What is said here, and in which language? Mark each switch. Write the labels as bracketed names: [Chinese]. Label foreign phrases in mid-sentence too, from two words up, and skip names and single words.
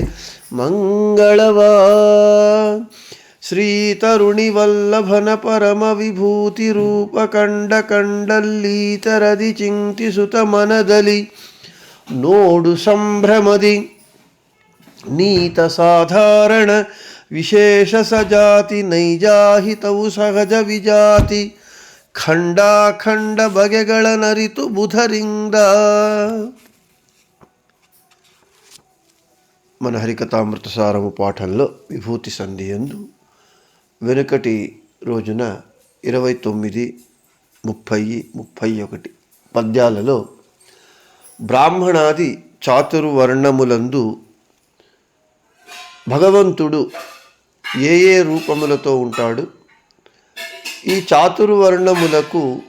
[Kannada] ಮಂಗಳವ ಶ್ರೀ ತರುಣಿವಲ್ಲಭನ ಪರಮ ವಿಭೂತಿ ರೂಪ ಕಂಡ ಕಂಡಲ್ಲೀತರದಿ ಚಿಂತಿಸುತ ಮನದಲ್ಲಿ ನೋಡು ಸಂಭ್ರಮದಿ ನೀತ ಸಾಧಾರಣ ವಿಶೇಷ ಸಜಾತಿ ನೈಜಾಹಿತವು ಸಹಜ ವಿಜಾತಿ ಖಂಡಾಖಂಡ ಬಗೆಗಳ ನರಿತು ಬುಧರಿಂದ. [Telugu] మన హరికథామృత సారము పాఠంలో విభూతి సంధి యందు వెనుకటి రోజున 29, 30, 31 పద్యాలలో బ్రాహ్మణాది చాతుర్వర్ణములందు భగవంతుడు ఏ ఏ రూపములతో ఉంటాడు, ఈ చాతుర్వర్ణములకు